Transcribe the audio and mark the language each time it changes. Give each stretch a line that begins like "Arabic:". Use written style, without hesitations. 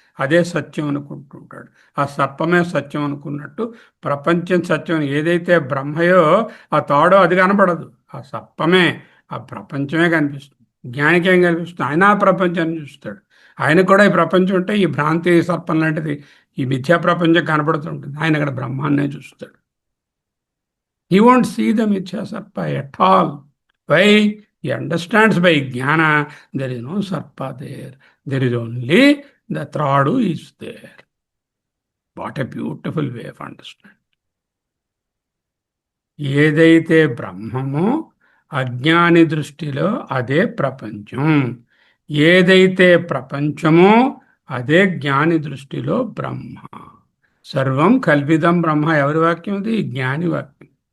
Telugu: అదే సత్యం అనుకుంటూ ఉంటాడు. ఆ సర్పమే సత్యం అనుకున్నట్టు ప్రపంచం సత్యం ఏదైతే బ్రహ్మయో ఆ తాడో అది కనబడదు, ఆ సర్పమే, ఆ ప్రపంచమే కనిపిస్తుంది. జ్ఞానికి ఏం కనిపిస్తుంది? ఆయన ఆ ప్రపంచాన్ని చూస్తాడు. ఆయన కూడా ఈ ప్రపంచం ఉంటే ఈ భ్రాంతి సర్పం లాంటిది, ఈ మిథ్యా ప్రపంచం కనబడుతుంటుంది. ఆయన అక్కడ బ్రహ్మాన్నే చూస్తాడు.
English: He won't see the Mithya Sarpa at all. Why? He understands by Jnana there is no Sarpa there. There is only the Tradu is there. What a beautiful way of understanding.
Telugu: ఏదైతే బ్రహ్మమో అజ్ఞాని దృష్టిలో అదే ప్రపంచం, ఏదైతే ప్రపంచమో అదే జ్ఞాని దృష్టిలో బ్రహ్మ. సర్వం కల్పితం బ్రహ్మ. ఎవరి వాక్యం ఇది? జ్ఞాని వాక్యం.